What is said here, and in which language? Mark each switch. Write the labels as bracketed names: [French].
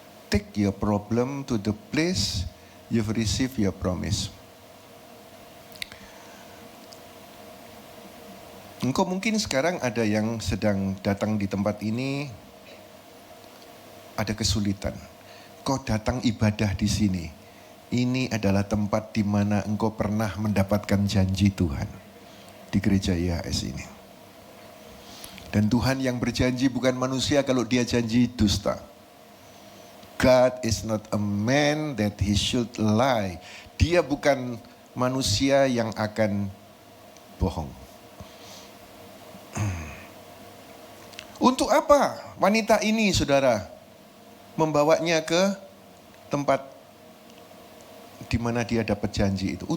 [English] Take your problem to the place you've received your promise. [Indonesian] Engkau mungkin sekarang ada yang sedang datang di tempat ini, ada kesulitan. Kau datang ibadah di sini. Ini adalah tempat di mana engkau pernah mendapatkan janji Tuhan. Di gereja IHS ini. Dan Tuhan yang berjanji bukan manusia kalau dia janji dusta. [English] God is not a man that he should lie. [Indonesian] Dia bukan manusia yang akan bohong. Untuk apa wanita ini, saudara, membawanya ke tempat di mana dia dapat janji itu?